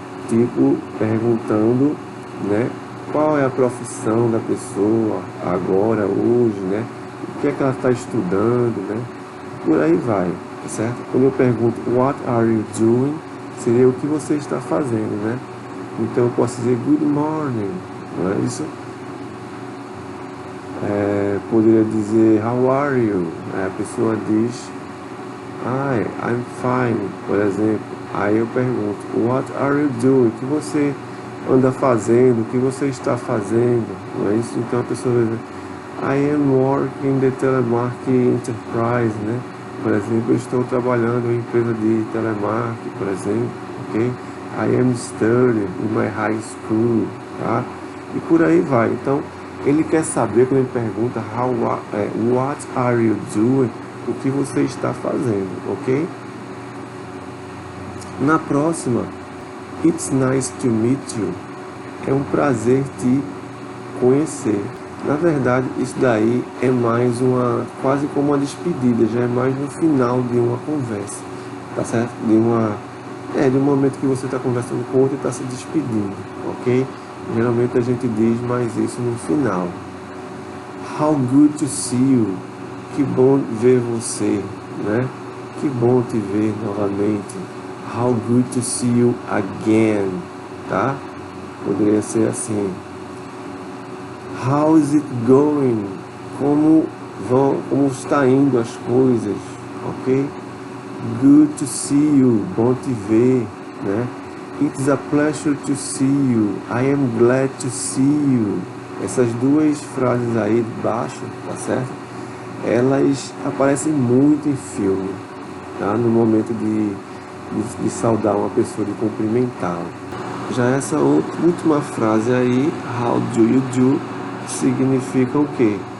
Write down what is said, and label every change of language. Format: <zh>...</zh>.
<pt>Tipo, perguntando, né? Qual é a profissão da pessoa agora, hoje, né? O que é que ela está estudando, né? Por aí vai, tá certo? Quando eu pergunto</pt> <en>what are you doing,</en> <pt>seria o que você está fazendo, né? Então eu posso dizer</pt> <en>good morning,</en> <pt>não é isso? Poderia dizer</pt> <en>how are you?</en> <pt>A pessoa diz</pt> <en>Hi, I'm fine,</en> <pt>por exemplo. Aí eu pergunto,</pt> <en>what are you doing?</en> <pt>O que você anda fazendo? O que você está fazendo? Não é isso? Então a pessoa vai dizer,</pt> <en>I am working in the telemarketing enterprise, né?</en> <pt>Por exemplo, eu estou trabalhando em uma empresa de telemarketing, por exemplo, ok?</pt> <en>I am studying in my high school, tá?</en> <pt>E por aí vai. Então, ele quer saber, quando ele pergunta</pt> <en>what are you doing?</en> <pt>O que você está fazendo, ok? Na próxima,</pt> <en>it's nice to meet you.</en> <pt>É um prazer te conhecer. Na verdade, isso daí é mais quase como uma despedida, já é mais no final de uma conversa, tá certo? De um momento que você está conversando com outro e está se despedindo, ok? Geralmente a gente diz mais isso no final.</pt> <en>How good to see you.</en> <pt>Que bom ver você, né? Que bom te ver novamente.</pt> <en>How good to see you again, tá?</en> <pt>Poderia ser assim.</pt> <en>How is it going?</en> <pt>Como está indo as coisas, ok?</pt> <en>Good to see you,</en> <pt>bom te ver,</pt> <en>né? It's a pleasure to see you. I am glad to see you.</en> <pt>Essas duas frases aí de baixo, tá certo? Elas aparecem muito em filme, tá? No momento de saudar uma pessoa, de cumprimentá-la. Já essa última frase aí,</pt> <en>how do you do,</en> <pt>significa o quê?</pt>